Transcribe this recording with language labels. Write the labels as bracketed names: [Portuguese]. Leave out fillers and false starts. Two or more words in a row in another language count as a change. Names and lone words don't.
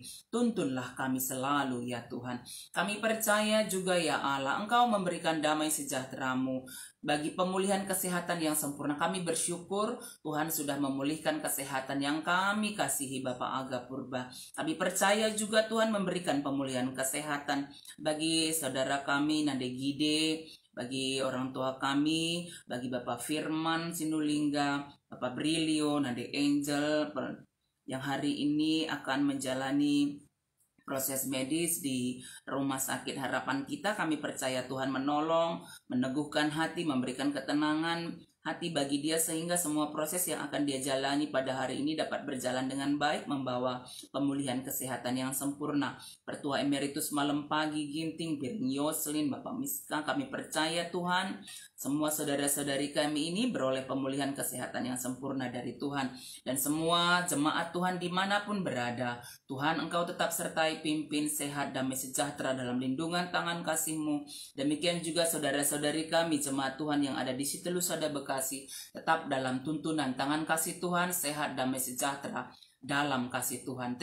[Indonesian] Tuntunlah kami selalu ya Tuhan. Kami percaya juga ya Allah, Engkau memberikan damai sejahtera-Mu bagi pemulihan kesehatan yang sempurna. Kami bersyukur Tuhan sudah memulihkan kesehatan yang kami kasihi Bapak Aga Purba. Kami percaya juga Tuhan memberikan pemulihan kesehatan bagi saudara kami Nande Gide, bagi orang tua kami, bagi Bapak Firman Sinulingga, Bapak Brilio, Nande Angel yang hari ini akan menjalani proses medis di Rumah Sakit Harapan Kita. Kami percaya Tuhan menolong, meneguhkan hati, memberikan ketenangan hati bagi dia, sehingga semua proses yang akan dia jalani pada hari ini dapat berjalan dengan baik, membawa pemulihan kesehatan yang sempurna. Pertua Emeritus Malam Pagi Ginting, Piring Yoslin, Bapak Miska, kami percaya Tuhan semua saudara-saudari kami ini beroleh pemulihan kesehatan yang sempurna dari Tuhan. Dan semua jemaat Tuhan dimanapun berada, Tuhan Engkau tetap sertai, pimpin, sehat, damai sejahtera dalam lindungan tangan kasih-Mu. Demikian juga saudara-saudari kami jemaat Tuhan yang ada di Sitelusada Bekasi, tetap dalam tuntunan tangan kasih Tuhan, sehat, damai sejahtera dalam kasih Tuhan.